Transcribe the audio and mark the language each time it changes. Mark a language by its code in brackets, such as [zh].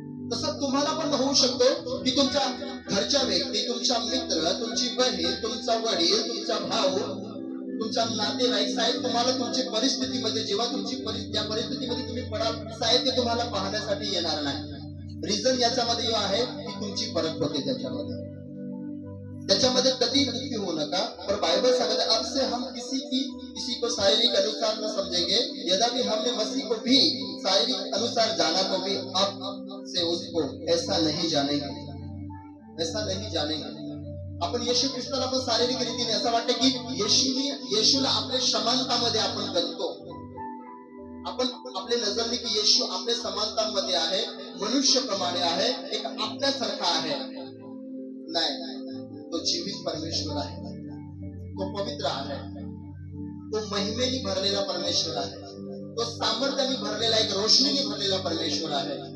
[mr] तसं तुम्हाला पण होऊ शकतो की तुमच्या घरच्या व्यक्ती, तुमचा मित्र, तुमची बहीण, तुमचा वडील, तुमचा भाऊ, तुमचा नातेवाईक साहेब तुम्हाला तुमची परिस्थितीमध्ये, जेव्हा तुमची त्या परिस्थितीमध्ये तुम्ही पडाल साहेब, ते तुम्हाला पाहण्यासाठी येणार नाही. रिझन याच्यामध्ये आहे की तुमची परख होते त्याच्यामध्ये कधी दुखी होऊ नका. [hi] पर बाइबल [mr] सांगता [hi] है, अब से हम किसी को शारीरिक अनुसार न समझेंगे, यद्यपि हमने मसीह को भी शारीरिक अनुसार जाना तो भी अब से उसको ऐसा नहीं जानेंगे, ऐसा नहीं जानेंगे. [mr] आपण येशू ख्रिस्ताला पण शारीरिक रीतीने असं वाटतं की येशूला आपल्या समानतामध्ये आपण गणतो. आपण आपल्या नजरने की येशू आपल्या समानतामध्ये आहे, मनुष्यप्रमाणे आहे, एक आपल्यासारखा आहे. नाही, तो जीवित परमेश्वर आहे, तो पवित्र आहे, तो महिमेने भरलेला परमेश्वर आहे, तो सामर्थ्याने भरलेला, एक रोशनीने भरलेला परमेश्वर आहे.